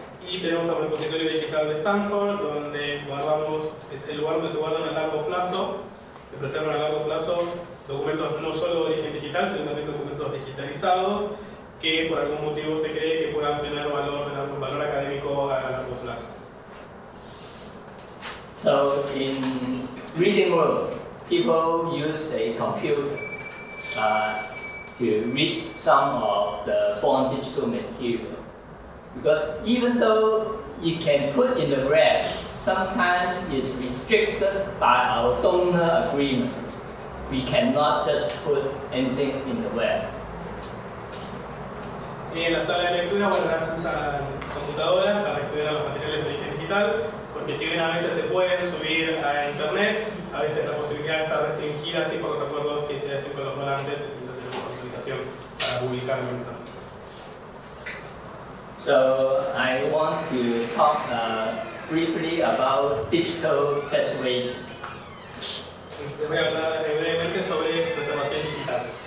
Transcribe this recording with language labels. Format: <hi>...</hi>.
<es>Y tenemos el repositorio digital de Stanford, donde es el lugar donde se guardan a largo plazo, se preservan a largo plazo documentos no solo de origen digital, sino también documentos digitalizados, que por algún motivo se cree que puedan tener valor académico a largo plazo.</es> <en>So in reading world, people use a computer to read some of the born digital material. Because even though you can put in the web, sometimes it's restricted by our donor agreement. We cannot just put anything in the web.</en> <es>En la sala de lectura, bueno, ahora se usan computadoras para acceder a los materiales de origen digital, porque si bien a veces se pueden subir a internet, a veces la posibilidad está restringida así por los acuerdos que se hacen con los donantes y no tenemos autorización para publicar en internet.</es> <en>So I want to talk briefly about digital preservation.</en> <es>Les voy a hablar brevemente sobre preservación digital.</es>